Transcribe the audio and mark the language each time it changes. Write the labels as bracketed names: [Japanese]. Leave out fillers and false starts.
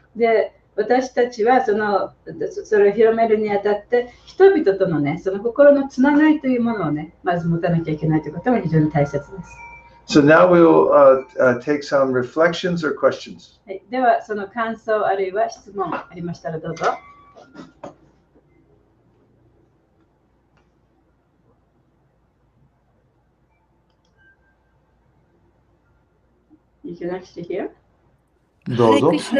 [Japanese] で私たちはそれを広めるにあたって人々とのね、その心のつながりというものをね、まず持たなきゃいけないということが非常に大切です。 [English] So now we will take some reflections or questions. [Japanese] はい、では、その感想あるいは質問ありましたらどうぞ。 [English] You can actually hear? [Japanese] どうぞ。